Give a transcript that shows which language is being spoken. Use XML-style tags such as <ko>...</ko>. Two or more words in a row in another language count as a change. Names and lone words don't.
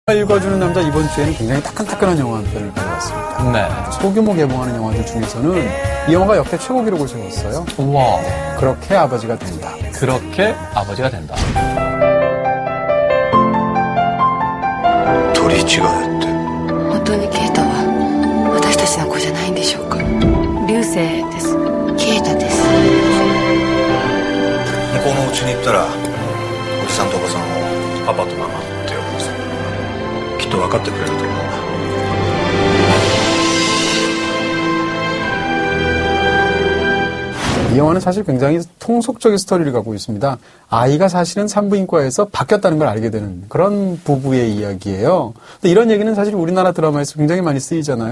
<ko>읽어주는 남자 이번 주에는 굉장히 따끈따끈한 영화 한 편을 가져왔습니다. 네. 소규모 개봉하는 영화들 중에서는 이 영화가 역대 최고 기록을 세웠어요. 우와. 그렇게 아버지가 된다. 그렇게 아버지가 된다.</ko> <ja>取り違えって本当にケイタは私たちの子じゃないんでしょうか。流星です。ケイタです。向こうの家に行ったらおじさんとおばさんをパパとママって呼ぶんですよ。きっと分かってくれると思うな。</ja> <ko>이 영화는 사실 굉장히 통속적인 스토리를 갖고 있습니다. 아이가 사실은 산부인과에서 바뀌었다는 걸 알게 되는 그런 부부의 이야기예요. 근데 이런 얘기는 사실 우리나라 드라마에서 굉장히 많이 쓰이잖아요.</ko>